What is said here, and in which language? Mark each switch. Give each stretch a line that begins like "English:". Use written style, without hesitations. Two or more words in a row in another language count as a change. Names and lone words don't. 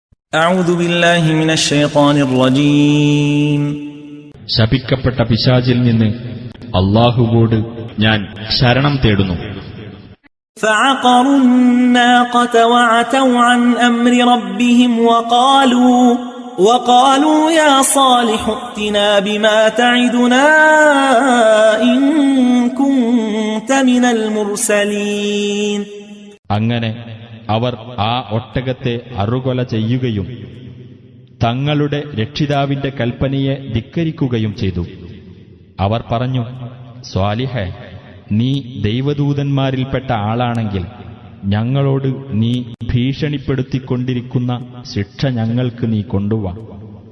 Arabic: أعوذ بالله من الشيطان الرجيم
Malayalam: ശപിക്കപ്പെട്ട പിശാചിൽ നിന്ന് അല്ലാഹുവോട് ഞാൻ ശരണം തേടുന്നു.
Arabic: فعقروا الناقة وعتوا عن أمر ربهم وقالوا يا صالح ائتنا بما تعدنا إن كنت من المرسلين.
Malayalam: അങ്ങനെ അവർ ആ ഒട്ടകത്തെ അറുകൊല ചെയ്യുകയും തങ്ങളുടെ രക്ഷിതാവിന്റെ കൽപ്പനയെ ധിക്കരിക്കുകയും ചെയ്തു. അവർ പറഞ്ഞു, സ്വാലിഹേ, നീ ദൈവദൂതന്മാരിൽപ്പെട്ട ആളാണെങ്കിൽ ഞങ്ങളോട് നീ ഭീഷണിപ്പെടുത്തിക്കൊണ്ടിരിക്കുന്ന ശിക്ഷ ഞങ്ങൾക്ക് നീ കൊണ്ടുവാ.